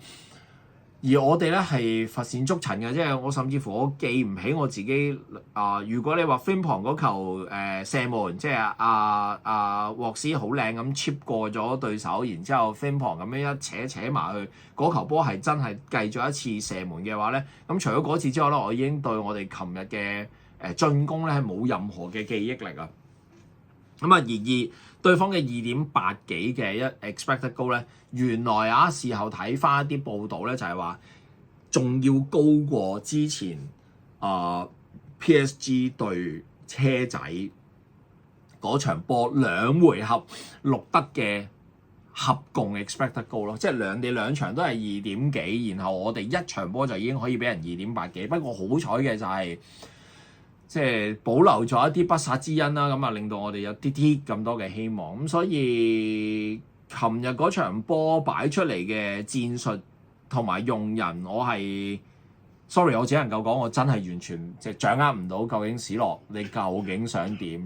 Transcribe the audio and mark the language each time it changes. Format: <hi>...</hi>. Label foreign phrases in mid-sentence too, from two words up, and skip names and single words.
<yue>而我哋咧係罰線捉塵嘅，即係我甚至乎我記唔起我自己如果你話 Frimpong 嗰球射門，即係沃斯好靚咁 chip 過咗對手，然之後 Frimpong 咁樣一扯埋去，嗰球波係真係計咗一次射門嘅話咧，咁除咗嗰次之外咧，我已經對我哋琴日嘅進攻咧係冇任何嘅記憶力啊。咁而對方嘅2.8幾嘅一</yue> <en>expected goal</en> <yue>咧，原來事後睇翻一啲報道咧，就係話仲要高過之前PSG 對車仔嗰場波2回合錄得嘅合共</yue> <en>expected goal</en> <yue>咯，即係兩場都係2點幾，然後我哋一場波就已經可以俾人2.8幾。不過好彩嘅就係即係保留咗一啲不殺之恩啦，咁令到我哋有啲咁多嘅希望。咁所以琴日嗰場波擺出嚟嘅戰術同埋用人，我只能夠講我真係完全即係掌握唔到究竟史諾你究竟想點？</yue>